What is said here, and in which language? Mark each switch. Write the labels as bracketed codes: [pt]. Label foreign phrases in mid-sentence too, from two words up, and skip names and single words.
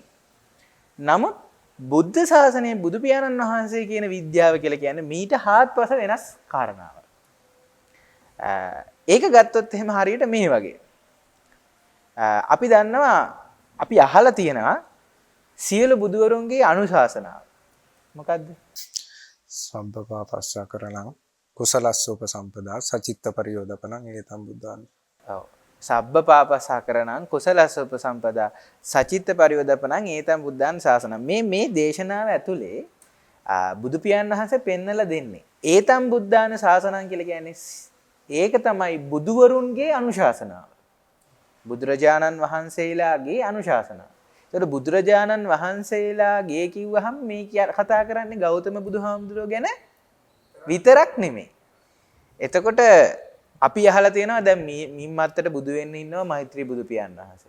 [si] නමුත් බුද්ධ ශාසනයේ බුදු පියාණන් වහන්සේ කියන විද්‍යාව කියලා කියන්නේ මීට හාත්පස වෙනස් කාරණාවක්. ඒක ගත්තොත් එහෙම හරියට මේ වගේ. අපි දන්නවා අපි අහලා තියෙනවා සියලු බුදුවරුන්ගේ අනුශාසනාව. මොකද්ද? [pi] සම්පපාපස්සා කරණං කුසලස්සෝප සම්පදා සචිත්ත පරියෝදපණං ඒතම් බුද්ධාන. [si] ඔව්. [pi] සබ්බපාපසකරණං කුසලස්සෝප සම්පදා සචිත්ත පරියෝදපණං ඒතම් බුද්ධාන ශාසනං. [si] මේ දේශනාව ඇතුලේ බුදු පියාණන් වහන්සේ පෙන්නලා දෙන්නේ. [pi] ඒතම් බුද්ධාන ශාසනං [si] කියලා කියන්නේ ඒක තමයි බුදුවරුන්ගේ අනුශාසනාව. බුදුරජාණන් වහන්සේලාගේ අනුශාසනාව. ඒතර බුදුරජාණන් වහන්සේලාගේ කිව්වහම මේ කතා කරන්නේ ගෞතම බුදුහාමුදුරුවෝ ගැන විතරක් නෙමෙයි. එතකොට අපි අහලා තියෙනවා දැන් මිම්මත්තට බුදු වෙන්න ඉන්නවා මෛත්‍රී බුදු පියාණන් වහන්සේ.